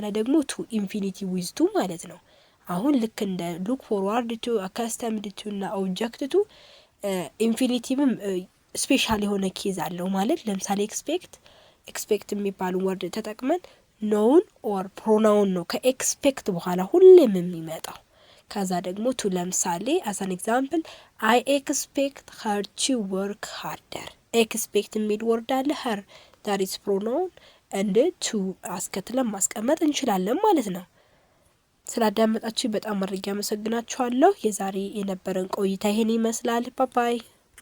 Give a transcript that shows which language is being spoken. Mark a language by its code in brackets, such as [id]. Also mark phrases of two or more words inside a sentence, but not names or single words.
[am] ደግሞ [en] to infinity with to [am] ማለት ነው። አሁን ልክ እንደ [en] look forward to accustomed to [am] እና [en] object to infinitive [am] ስፔሻል የሆነ ኬዝ አለው ማለት ለምሳሌ ኤክስፔክት የሚባሉ ወርድ ተጠቅመን [en] noun or pronoun [am] ነው ከኤክስፔክት በኋላ ሁሌም የሚመጣው። ከዛ ደግሞ ቱ ለምሳሌ [en] as an example I expect her to work harder። [am] ኤክስፔክት የሚል ወርድ አለ [en] her that is pronoun and to [am] አስከትለን ማስቀመጥ እንችላለን ማለት ነው። ስላዳመጣችሁ በጣም አድርጌ አመሰግናችኋለሁ። የዛሬ የነበረን ቆይታ ይሄን ይመስላል። [en] bye bye።